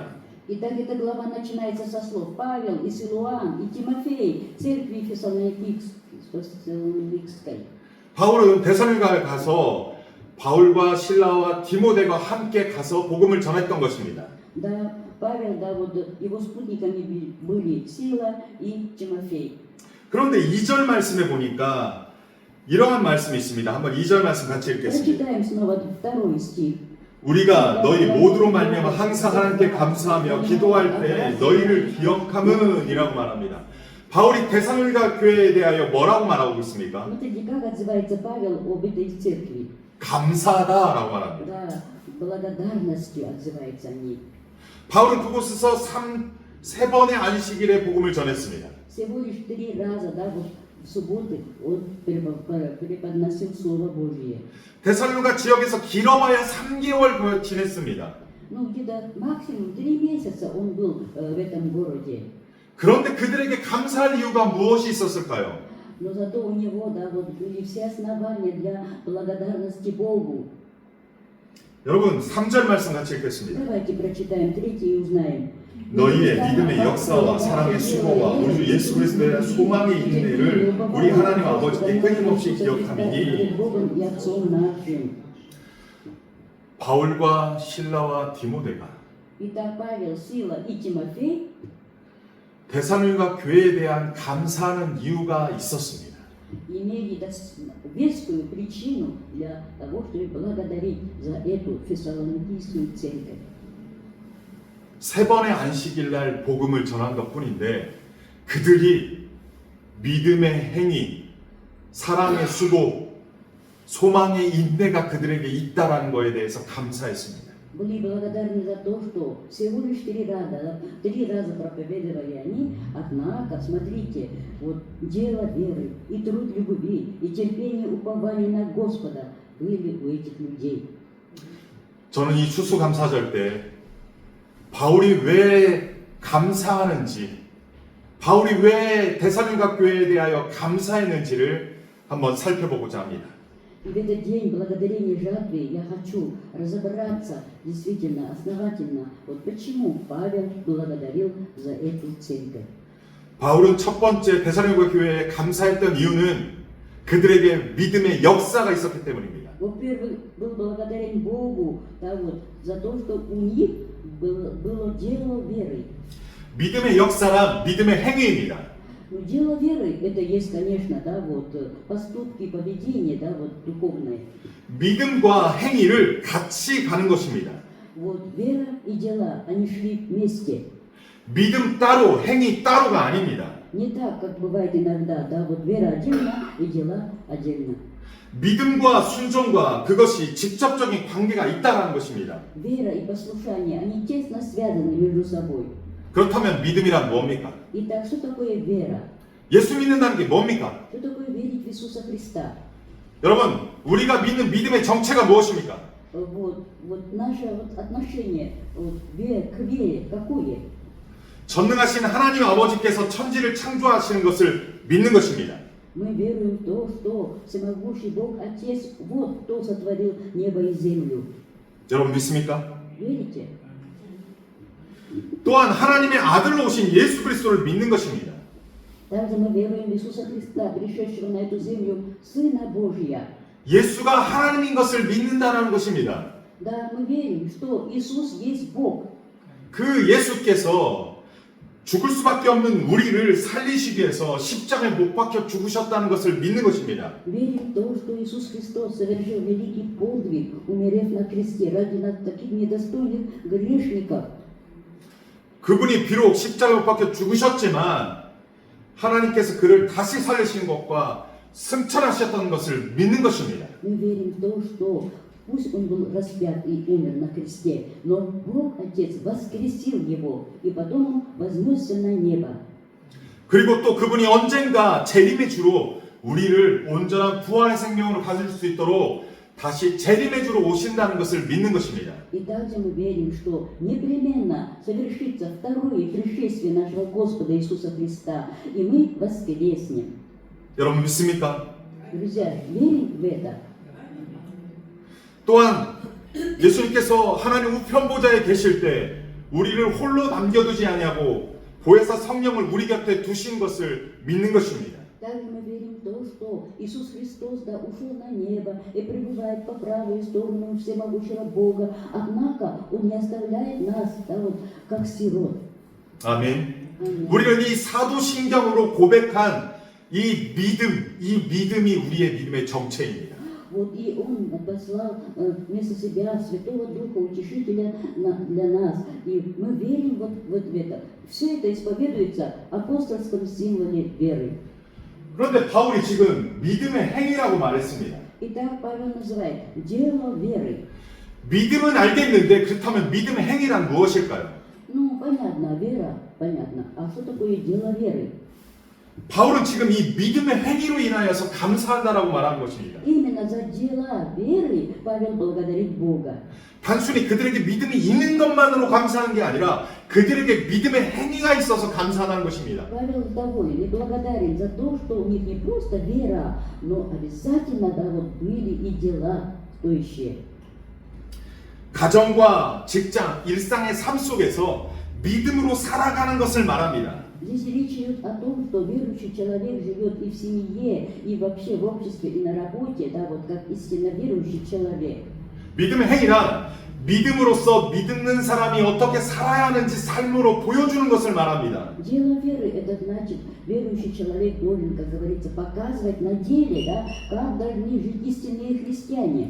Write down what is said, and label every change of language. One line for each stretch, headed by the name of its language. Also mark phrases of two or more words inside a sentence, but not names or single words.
Russian: Итак, эта глава начинается со слов Павел и Силуан и Тимофей, церкви Фессалоникийской.
Korean: 바울은 데살로니가에 가서 바울과 실라와 디모데가 함께 가서 복음을 전했던 것입니다.
Russian: Да, Павел, да, вот его спутниками были Сила и Тимофей.
Korean: 그런데 2절 말씀에 보니까 이러한 말씀이 있습니다. 한번 2절 말씀 같이 읽겠습니다.
Russian: Прочитаем снова второй стих.
Korean: 우리가 너희 모두로 말미암아 항상 하나님께 감사하며 기도할 때 너희를 기억함은 이라고 말합니다. 바울이 데살로니가 교회에 대하여 뭐라고 말하고 있습니까?
Russian: Смотрите, как отзывается Павел об этой церкви.
Korean: 감사하다라고 말합니다.
Russian: Да, благодарностью отзывается о ней.
Korean: 바울은 그곳에서 세 번의 안식일의 복음을 전했습니다.
Russian: Всего лишь 3 раза, да, вот в субботы он преподносил Слово Божье.
Korean: 데살로니가 지역에서 길어봐야 3개월 지냈습니다.
Russian: Ну, где-то максимум 3 месяца он был в этом городе.
Korean: 그런데 그들에게 감사할 이유가 무엇이 있었을까요?
Russian: Но зато у него, да, вот были все основания для благодарности Богу.
Korean: 여러분 3절 말씀 같이 읽겠습니다.
Russian: Давайте прочитаем 3 и узнаем.
Korean: 너희의 믿음의 역사와 사랑의 수고와 우리 주 예수 그리스도에 대한 소망의 인내를 우리 하나님 아버지께 끊임없이 기억함이니 바울과 실라와 디모데가
Russian: Итак, Павел, Сила и Тимофей
Korean: 데살로니가 교회에 대한 감사하는 이유가 있었습니다.
Russian: имели вескую причину для того, чтобы благодарить за эту фессалоникийскую церковь.
Korean: 3번의 안식일 날 복음을 전한 것뿐인데 그들이 믿음의 행위, 사랑의 수고, 소망의 인내가 그들에게 있다라는 것에 대해서 감사했습니다.
Russian: Были благодарны за то, что всего лишь 3 раза проповедовали они, однако, смотрите, вот дело веры и труд любви и терпение упования на Господа были у этих людей.
Korean: 저는 이 추수감사절 때 바울이 왜 감사하는지, 바울이 왜 데살로니가 교회에 대하여 감사했는지를 한번 살펴보고자 합니다.
Russian: И в этот день благодарения жатвы я хочу разобраться действительно основательно, вот почему Павел благодарил за эту церковь.
Korean: 바울은 첫 번째 데살로니가 교회에 감사했던 이유는 그들에게 믿음의 역사가 있었기 때문입니다.
Russian: Во-первых, был благодарен Богу, да, вот, за то, что у них было дело веры.
Korean: 믿음의 역사란 믿음의 행위입니다.
Russian: Ну, дело веры, это есть, конечно, да, вот, поступки, поведение, да, вот, духовное.
Korean: 믿음과 행위를 같이 가는 것입니다.
Russian: Вот, вера и дела, они шли вместе.
Korean: 믿음 따로, 행위 따로가 아닙니다.
Russian: Не так, как бывает иногда, да, вот, вера отдельно и дела отдельно.
Korean: 믿음과 순종과 그것이 직접적인 관계가 있다는 것입니다.
Russian: Вера и послушание, они тесно связаны между собой.
Korean: 그렇다면 믿음이란 뭡니까?
Russian: Итак, что такое вера?
Korean: 예수 믿는다는 게 뭡니까?
Russian: Что такое верить в Иисуса Христа?
Korean: 여러분, 우리가 믿는 믿음의 정체가 무엇입니까?
Russian: Вот наше вот отношение вот, к вере какое?
Korean: 전능하신 하나님 아버지께서 천지를 창조하시는 것을 믿는 것입니다.
Russian: Мы веруем в то, что всемогущий Бог Отец, вот кто сотворил небо и землю.
Korean: 여러분 믿습니까?
Russian: Верите?
Korean: 또한 하나님의 아들로 오신 예수 그리스도를 믿는 것입니다.
Russian: Также мы веруем в Иисуса Христа, пришедшего на эту землю, Сына Божия.
Korean: 예수가 하나님인 것을 믿는다는 것입니다.
Russian: Да, мы верим, что Иисус есть Бог.
Korean: 그 예수께서 죽을 수밖에 없는 우리를 살리시기 위해서 십자가에 못 박혀 죽으셨다는 것을 믿는 것입니다.
Russian: Верим в то, что Иисус Христос совершил великий подвиг, умерев на кресте ради нас таких недостойных грешников.
Korean: 그분이 비록 십자가에 못 박혀 죽으셨지만 하나님께서 그를 다시 살리신 것과 승천하셨다는 것을 믿는 것입니다.
Russian: Мы верим в то, что пусть он был распят и умер на кресте, но Бог Отец воскресил его, и потом он вознесся на небо.
Korean: 그리고 또 그분이 언젠가 재림의 주로 우리를 온전한 부활의 생명으로 가질 수 있도록 다시 재림의 주로 오신다는 것을 믿는 것입니다.
Russian: И также мы верим, что непременно совершится второе пришествие нашего Господа Иисуса Христа, и мы воскреснем.
Korean: 여러분 믿습니까?
Russian: Друзья, верим в это.
Korean: 또한 예수님께서 하나님 우편보좌에 계실 때 우리를 홀로 남겨두지 아니하고 보혜사 성령을 우리 곁에 두신 것을 믿는 것입니다.
Russian: Также мы верим в то, что Иисус Христос да, ушел на небо и пребывает по правую сторону всемогущего Бога. Однако Он не оставляет нас да, вот, как сирот.
Korean: 아멘.
Russian: Аминь.
Korean: 우리는 이 사도신경으로 고백한 이 믿음이 우리의 믿음의 정체입니다.
Russian: Вот и Он послал вместо себя Святого Духа, Утешителя для нас. И мы верим вот в это. Все это исповедуется в апостольском символе веры.
Korean: 그런데 바울이 지금 믿음의 행위라고 말했습니다.
Russian: Итак, Павел называет дело веры.
Korean: 믿음은 알겠는데 그렇다면 믿음의 행위란 무엇일까요?
Russian: Ну, понятно, вера, понятно. А что такое дело веры?
Korean: 바울은 지금 이 믿음의 행위로 인하여서 감사한다라고 말한 것입니다.
Russian: Именно за дела веры Павел благодарит Бога.
Korean: 단순히 그들에게 믿음이 있는 것만으로 감사하는 게 아니라 그들에게 믿음의 행위가 있어서 감사하는 것입니다.
Russian: Павел доволен и благодарен за то, что у них не просто вера, но обязательно да, вот были и дела стоящие.
Korean: 가정과 직장, 일상의 삶 속에서 믿음으로 살아가는 것을 말합니다.
Russian: Здесь речь идет о том, что верующий человек живет и в семье, и вообще в обществе, и на работе, да, вот как истинно верующий человек.
Korean: 믿음의 행위란 믿음으로써 믿는 사람이 어떻게 살아야 하는지 삶으로 보여주는 것을 말합니다.
Russian: Дело веры, это значит, верующий человек должен, как говорится, показывать на деле, да, как должны жить истинные христиане.